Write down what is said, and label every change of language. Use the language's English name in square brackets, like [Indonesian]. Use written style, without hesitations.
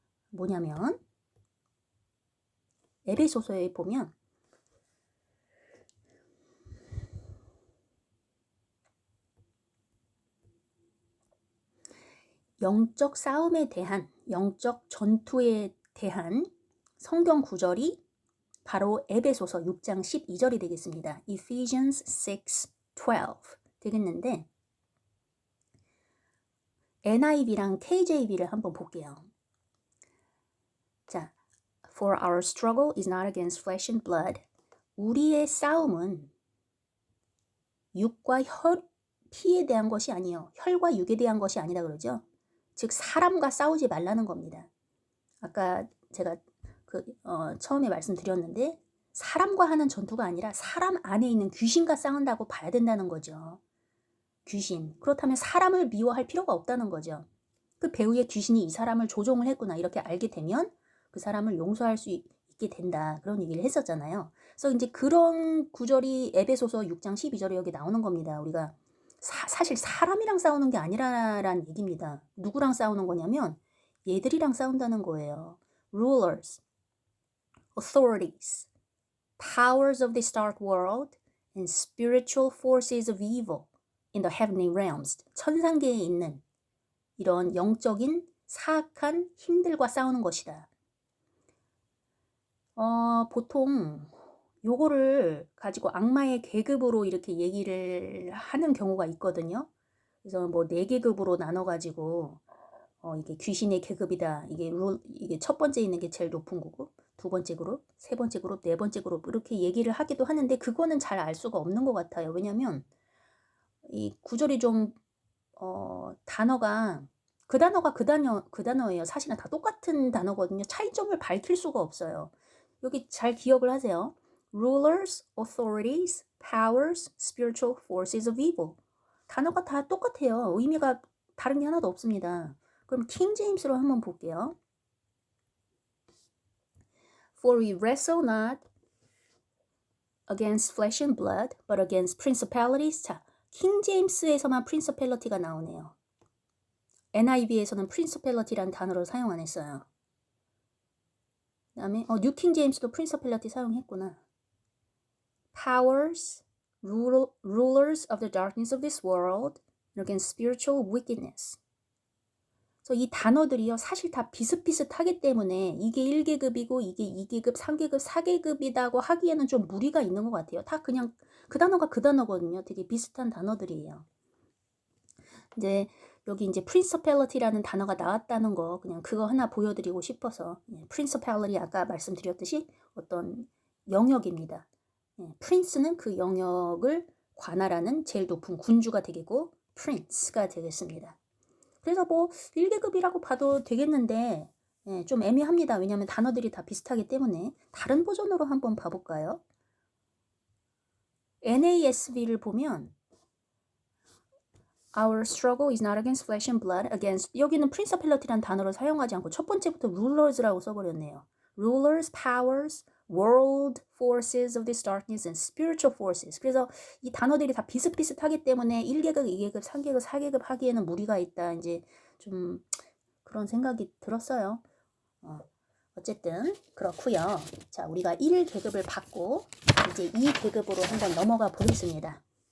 [Korean] 뭐냐면 에베소서에 보면 영적 싸움에 대한, 영적 전투에 대한 성경 구절이 바로 에베소서 6장 12절이 되겠습니다. Ephesians 6:12 되겠는데 NIV랑 KJV를 한번 볼게요. [English] 자, For our struggle is not against flesh and blood. [Korean] 우리의 싸움은 육과 피에 대한 것이 아니요. 혈과 육에 대한 것이 아니다 그러죠. 즉 사람과 싸우지 말라는 겁니다. 아까 제가 처음에 말씀드렸는데 사람과 하는 전투가 아니라 사람 안에 있는 귀신과 싸운다고 봐야 된다는 거죠. 귀신. 그렇다면 사람을 미워할 필요가 없다는 거죠. 그 배우의 귀신이 이 사람을 조종을 했구나 이렇게 알게 되면 그 사람을 용서할 수 있게 된다. 그런 얘기를 했었잖아요. 그래서 이제 그런 구절이 에베소서 6장 12절에 여기 나오는 겁니다. 우리가 사실 사람이랑 싸우는 게 아니라라는 얘기입니다. 누구랑 싸우는 거냐면 얘들이랑 싸운다는 거예요. [English] Rulers, authorities, powers of this dark world, and spiritual forces of evil in the heavenly realms. [Korean] 천상계에 있는 이런 영적인 사악한 힘들과 싸우는 것이다. 보통 요거를 가지고 악마의 계급으로 이렇게 얘기를 하는 경우가 있거든요. 그래서 뭐 4계급으로 나눠가지고 이게 귀신의 계급이다. 이게 첫 번째 있는 게 제일 높은 거고, 두 번째 그룹, 세 번째 그룹, 네 번째 그룹 이렇게 얘기를 하기도 하는데 그거는 잘 알 수가 없는 것 같아요. 왜냐면 이 구절이 좀 단어가 그 단어예요. 사실은 다 똑같은 단어거든요. 차이점을 밝힐 수가 없어요. 여기 잘 기억을 하세요. [English] Rulers, authorities, powers, spiritual forces of evil. [Korean] 단어가 다 똑같아요. 의미가 다른 게 하나도 없습니다. 그럼 킹 제임스로 한번 볼게요. [English] For we wrestle not against flesh and blood, but against principalities. [Korean] 자, 킹 제임스에서만 principality가 나오네요. NIV에서는 principality라는 단어를 사용 안 했어요. 그 다음에 뉴 킹 제임스도 principality 사용했구나. [English] Powers, rulers of the darkness of this world, against spiritual wickedness. [Korean] 그래서 이 단어들이요 사실 다 비슷비슷하기 때문에 이게 1계급이고 이게 2계급, 3계급, 4계급이라고 하기에는 좀 무리가 있는 것 같아요. 다 그냥 그 단어가 그 단어거든요. 되게 비슷한 단어들이에요. 이제 여기 이제 principality라는 단어가 나왔다는 거 그냥 그거 하나 보여드리고 싶어서 principality 아까 말씀드렸듯이 어떤 영역입니다. prince는 그 영역을 관할하는 제일 높은 군주가 되겠고 prince가 되겠습니다. 그래서 뭐 1계급이라고 봐도 되겠는데 좀 애매합니다. 왜냐하면 단어들이 다 비슷하기 때문에 다른 버전으로 한번 봐볼까요? NASB를 보면 [English] Our struggle is not against flesh and blood, against [Korean] 여기는 principality라는 단어를 사용하지 않고 첫 번째부터 rulers라고 써버렸네요. [English] Rulers, powers, world forces of this darkness and spiritual forces. [Korean] 그래서 이 단어들이 다 비슷비슷하기 때문에 1계급, 2계급, 3계급, 4계급 하기에는 무리가 있다. 이제 좀 그런 생각이 들었어요. 어쨌든 그렇고요. 자, 우리가 1계급을 받고 이제 2계급으로 한번 넘어가 보겠습니다.